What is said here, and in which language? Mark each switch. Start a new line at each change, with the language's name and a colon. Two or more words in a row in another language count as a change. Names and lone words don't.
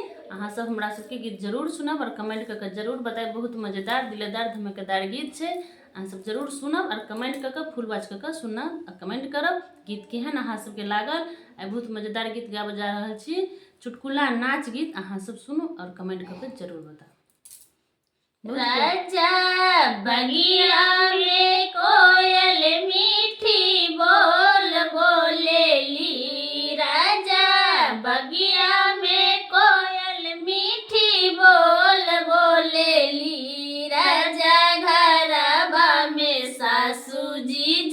Maithili: अहाँ सब हमरा सबके गीत जरूर सुनब और कमेंट करके जरूर बताएब। बहुत मजेदार, दिलेदार, धमाकेदार गीत छै। अहाँ सब जरूर सुनब और कमेंट करके फुल बाज करके सुनब और कमेंट करब गीत केहन अहाँ सबके लागल। आइ बहुत मजेदार गीत गाबे जा रहल छी, चुटकुला नाच गीत। अहाँ सब सुनू और कमेंट करके जरूर बताओ।
Bhojpuri: राजा बगिया में कोयल मीठी बोल बोलेली, राजा बगिया में कोयल मीठी बोल बोलेली, राजा घरबा में सासू जी